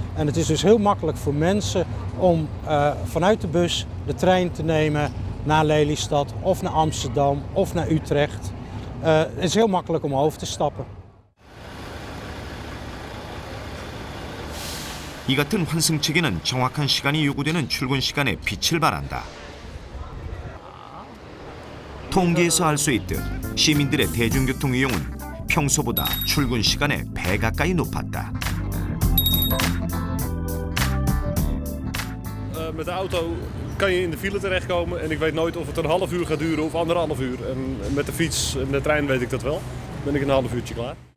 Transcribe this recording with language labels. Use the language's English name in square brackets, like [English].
[Dutch] En het is dus heel makkelijk voor mensen om vanuit de bus de trein te nemen naar Lelystad of naar Amsterdam of naar Utrecht. Het is heel makkelijk om over te stappen. [Korean] 이 같은 환승책에는 정확한 시간이 요구되는 출근 시간에 빛을 발한다. 통계에서 알 수 있듯 시민들의 대중교통 이용은 평소보다 출근 시간에 배 가까이 높았다. [Dutch] Met de auto kan je in de file terechtkomen en ik weet nooit of het een half uur gaat duren of 1,5 uur. En met de fiets en de trein weet ik dat wel. Ben ik een half uurtje klaar.